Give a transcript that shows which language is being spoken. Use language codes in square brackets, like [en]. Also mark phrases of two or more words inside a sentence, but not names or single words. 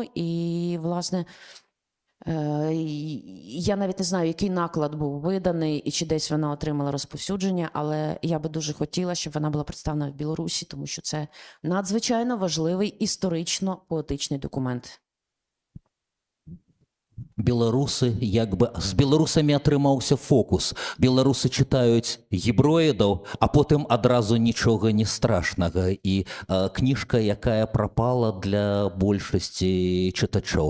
[uk] І, власне, я навіть не знаю, який наклад був виданий і чи десь вона отримала розповсюдження, але я би дуже хотіла, щоб вона була представлена в Білорусі, тому що це надзвичайно важливий історично-поетичний документ. [be] Беларусы, як бы з беларусамі атрымаўся фокус. Беларусы чытаюць гіброідаў, а потым адразу нічога не страшнага. І кніжка, якая прапала для большасці чытачоў.